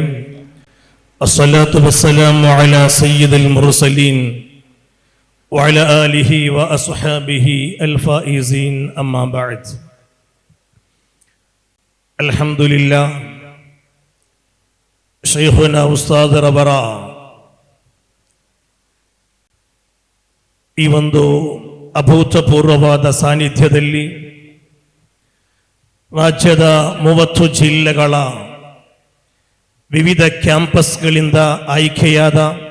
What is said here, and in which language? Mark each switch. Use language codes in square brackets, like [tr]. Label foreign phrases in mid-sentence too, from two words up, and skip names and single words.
[ar] الصلاة والسلام على سيد المرسلين وعلى آله وأصحابه الفائزين. أما بعد. الحمد لله. شيخنا أستاذ ربرا [kn] ಈ ಒಂದು ಅಭೂತಪೂರ್ವವಾದ ಸಾನ್ನಿಧ್ಯದಲ್ಲಿ ರಾಜ್ಯದ 30 ಜಿಲ್ಲೆಗಳ ವಿವಿಧ ಕ್ಯಾಂಪಸ್ಗಳಿಂದ ಆಯ್ಕೆಯಾದ